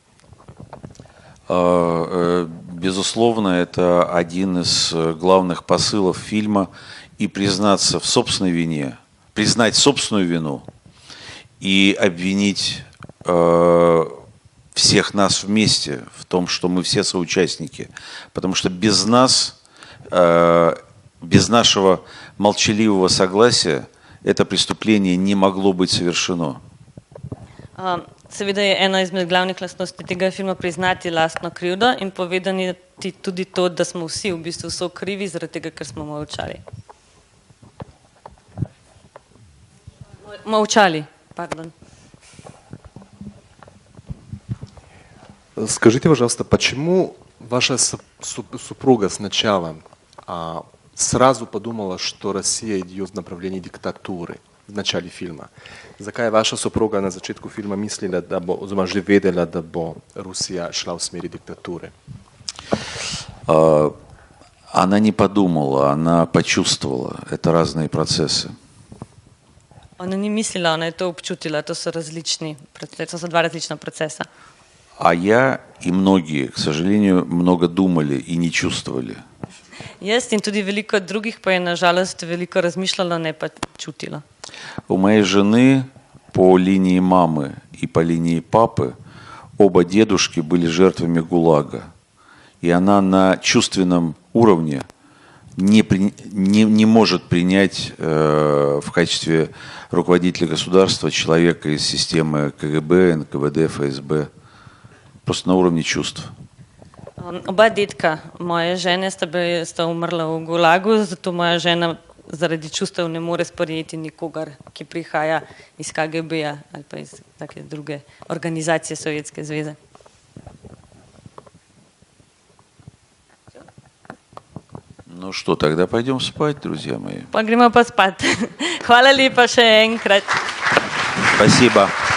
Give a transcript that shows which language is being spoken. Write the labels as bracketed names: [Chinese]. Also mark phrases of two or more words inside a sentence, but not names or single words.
[Russian] Безусловно, это один из главных посылов фильма и признаться в собственной вине, признать собственную вину и обвинить всех нас вместе в том, что мы все соучастники. Потому что без нас, без нашего молчаливого согласия это преступление не могло быть совершено. [Slovenian] Seveda je ena izmed glavnih lastnosti tega filma priznati lastno krivdo in povedati tudi to, da smo vsi v bistvu krivi zaradi tega, ker smo molčali. [Russian] Молчали, пардон. Скажите, пожалуйста, почему ваша супруга сначала сразу подумала, что Россия идет в направлении диктатуры в начале фильма? [Slovenian] Закай [Russian] ваша супруга [Slovenian] на začetku фильма mislila, da bo, oziroma že vedela, da bo Rusija šla v smeri diktature? [Russian] Она не подумала, она почувствовала. Это разные процессы. [Slovenian] Ona ni mislila, ona je to občutila, to so različni procesi, to so dva različna procesa. [Russian] А я и многие, к сожалению, много думали и не чувствовали. [Slovenian] Jaz in tudi veliko drugih pa je nažalost veliko razmišljalo, ne pa čutilo. [Russian] У моей жены по линии мамы и по линии папы оба дедушки были жертвами ГУЛАГа. И она на чувственном уровне не может принять в качестве руководителя государства человека из системы КГБ, НКВД, ФСБ. Просто на уровне чувств. [Slovenian] Oba dedka moje žene sta umrla v Gulagu, zato moja žena zaradi čustev ne more sprejeti nikogar, ki prihaja iz KGB-ja ali pa iz take druge organizacije Sovjetske zveze. [Russian] Ну что, тогда пойдем спать, друзья мои. [Slovenian] Pa gremo pa spat. Hvala lepa še enkrat. [Russian] Спасибо.